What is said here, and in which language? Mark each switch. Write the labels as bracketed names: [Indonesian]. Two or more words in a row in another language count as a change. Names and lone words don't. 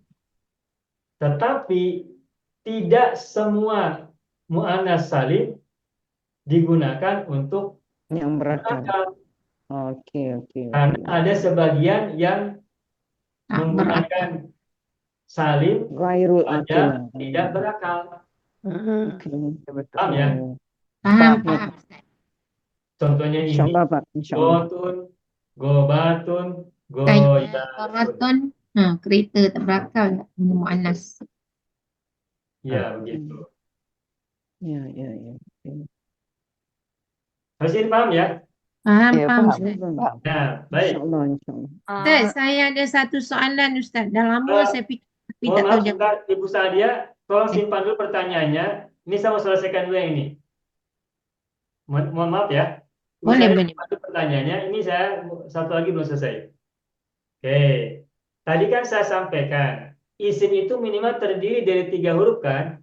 [Indonesian] Tetapi tidak semua [Arabic] muannas salim [Indonesian] digunakan untuk Yang berakal. berakal. Oke. Karena ada sebagian yang [Malay] Tak [Indonesian] menggunakan salim Ghairul saja akil. tidak berakal. Oke. Paham ya? [Malay] Faham, [Indonesian] Ya. [Malay] faham. Ustaz. [Indonesian] Contohnya ini. [Malay] Insyaallah, Pak. Insyaallah. [Arabic] Gotun, gobatun, goyatun. Sayyaratun. [Malay] Kereta tak berakal. Muannas. [Indonesian] Ya, begitu. Ya. Harus ini paham ya? [Malay] Faham, [Indonesian] Ya, [Malay] faham faham. Ustaz. Faham. [Indonesian] Nah, baik. [Malay] Insyaallah. Ustaz, saya ada satu soalan Ustaz. Dah lama saya fikir tapi [Indonesian] Mohon [Malay] tak [Indonesian] maaf [Malay] tahu jawab. [Indonesian] sebentar, Ibu Sadia, tolong simpan dulu pertanyaannya. Ini saya mau selesaikan dulu yang ini. Mohon maaf ya. Ibu [Malay] Boleh, [Indonesian] Sadia, [Malay] boleh. [Indonesian] simpan dulu pertanyaannya. Ini saya satu lagi belum selesai. Oke. Tadi kan saya sampaikan, isim itu minimal terdiri dari 3 huruf kan?